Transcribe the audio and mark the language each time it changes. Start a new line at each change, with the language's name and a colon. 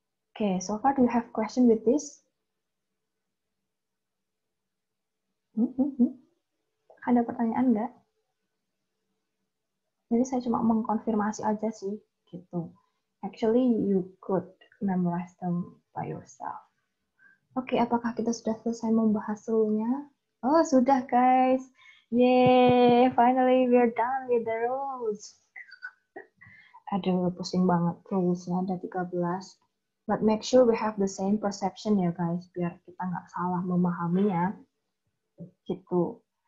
English: Okay, so far do you have question with this?
Indonesian: Ada pertanyaan nggak? Jadi saya cuma mengkonfirmasi aja sih, gitu.
English: Actually, you could memorize them by yourself.
Indonesian: Oke, apakah kita sudah selesai membahas rule-nya? Oh, sudah guys.
English: Yay, finally we're done with the rules.
Indonesian: Aduh, pusing banget rules-nya, ada 13.
English: But make sure we have the same perception ya
Indonesian: guys, biar kita nggak salah memahaminya. Gitu.